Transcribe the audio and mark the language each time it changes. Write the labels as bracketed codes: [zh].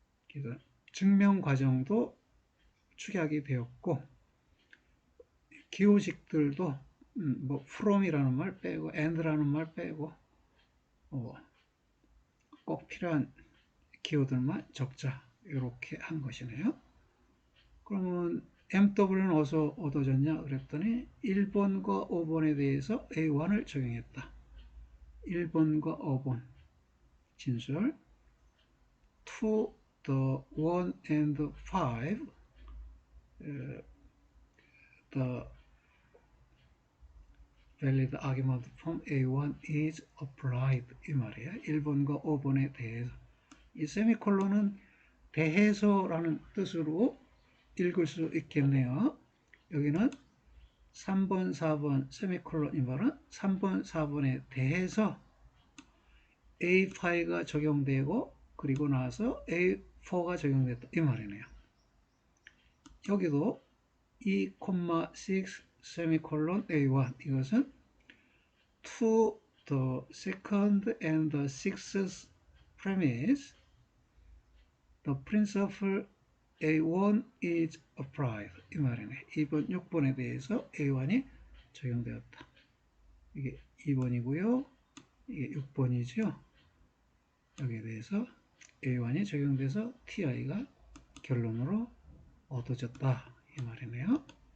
[ko] 그래서 증명 과정도 축약이 되었고 기호식들도 뭐 from이라는 말 빼고 and라는 말 빼고 꼭 필요한 기호들만 적자 이렇게 한 것이네요. 그러면 MW는 어디서 얻어졌냐 그랬더니 1번과 5번에 대해서 A1을 적용했다. 1번과 5번 진술 [en] to the 1 and 5 the valid argument from A1 is applied [ko] 이 말이에요. 1번과 5번에 대해서 이 세미콜론은 대해서라는 뜻으로 읽을 수 있겠네요. 여기는 3번, 4번 세미콜론 이 말은 3번, 4번에 대해서 A5가 적용되고 그리고 나서 A4가 적용됐다 이 말이네요. 여기도 2,6 세미콜론 [en] A1 [ko] 이것은 [en] to the second and the sixth premise the principle A1 is applied [ko] 이 말이네. 2번, 6번에 대해서 A1이 적용되었다. 이게 2번이고요. 이게 6번이죠. 여기에 대해서 A1이 적용돼서 TI가 결론으로 얻어졌다 이 말이네요.